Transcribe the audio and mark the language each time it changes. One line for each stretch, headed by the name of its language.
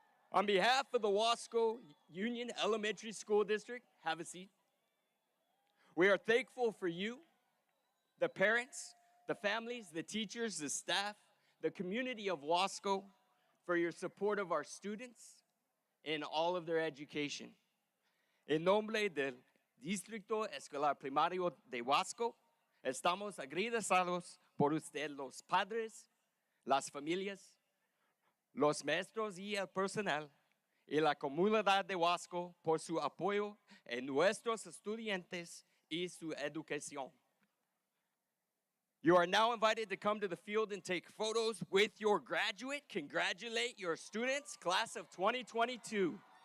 English: On behalf of the Wasco Union Elementary School District, have a seat. We are thankful for you, the parents, the families, the teachers, the staff, the community of Wasco, for your support of our students in all of their education.
Spanish: En nombre del Distrito Escolar Primario de Wasco, estamos agradecidos por usted, los padres, las familias, los maestros y el personal, y la comunidad de Wasco por su apoyo en nuestros estudiantes y su educación.
English: You are now invited to come to the field and take photos with your graduate. Congratulate your students, class of 2022.